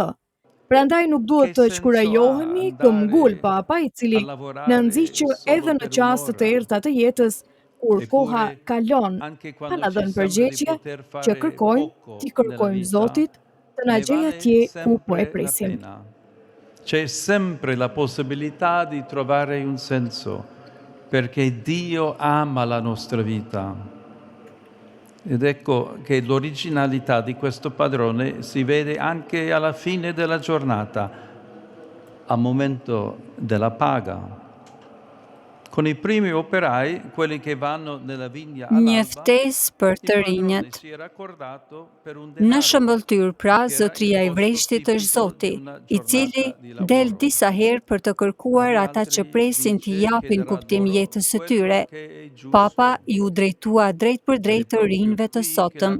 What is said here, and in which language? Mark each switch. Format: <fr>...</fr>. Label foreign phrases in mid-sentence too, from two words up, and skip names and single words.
<sq>Prandaj nuk duhet të shkurajohemi këmbgul papa i cili na nxit edhe në çaste të errta të jetës, kur koha kalon, pa na dhënë përgjigje që t'i kërkojmë Zotit të na gjejë atje ku po e presim.</sq> <it>C'è sempre la possibilità di trovare un senso, perché Dio ama la nostra vita. Ed ecco che l'originalità di questo padrone si vede anche alla fine della giornata, al momento della paga. Con i primi operai, quelli che vanno nella vigna</it> <sq>Një ftesë për të rinjët. Në shëmbëltyr, pra, zotëria i vreshtit është Zoti, i cili del disa herë për të kërkuar ata që presin t'i japin kuptim jetës së tyre. Papa ju drejtua drejt për drejt të rinjve të sotëm.</sq>